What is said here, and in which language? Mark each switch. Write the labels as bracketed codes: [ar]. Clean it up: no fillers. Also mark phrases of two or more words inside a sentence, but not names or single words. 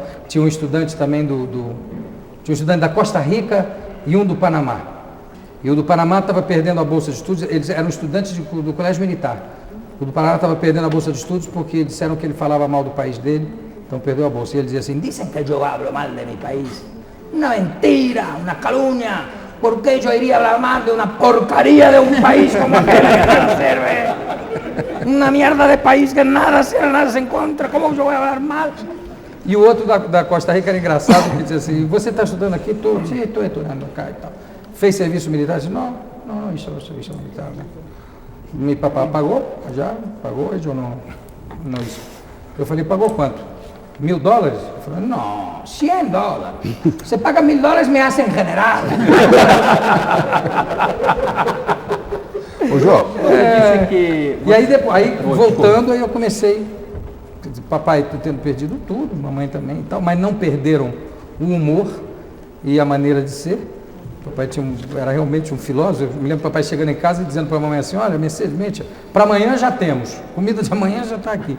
[pt] Tinha um estudante também tinha um estudante da Costa Rica e um do Panamá. E o do Panamá estava perdendo a bolsa de estudos, eles eram estudantes do colégio militar. O do Panamá estava perdendo a bolsa de estudos porque disseram que ele falava mal do país dele, então perdeu a bolsa. E ele dizia assim, dizem que eu [es] hablo mal [pt] de meu país. [es] Una mentira, una calumnia. ¿Por qué yo iría a hablar mal de una porcaria de un país como aquel que nada sirve? Una mierda de país que nada se encontra, [pt] como eu vou falar mal? E o outro da Costa Rica era engraçado, que dizia assim, você está estudando aqui? Estou estudando cá e tal. Fez serviço militar? Eu disse, não hice serviço militar. Né? Meu papai pagou, eu não hice. Eu falei, pagou quanto? $1.000? Eu falei, não, $100. Você paga $1.000, [es] me hacen general. [pt] Ô, João. E aí, voltando, aí eu comecei, papai tendo perdido tudo, mamãe também e tal, mas não perderam o humor e a maneira de ser. Papai era realmente um filósofo. Eu me lembro do papai chegando em casa e dizendo para a mamãe assim, olha, Mercedes, para amanhã já temos, comida de amanhã já está aqui.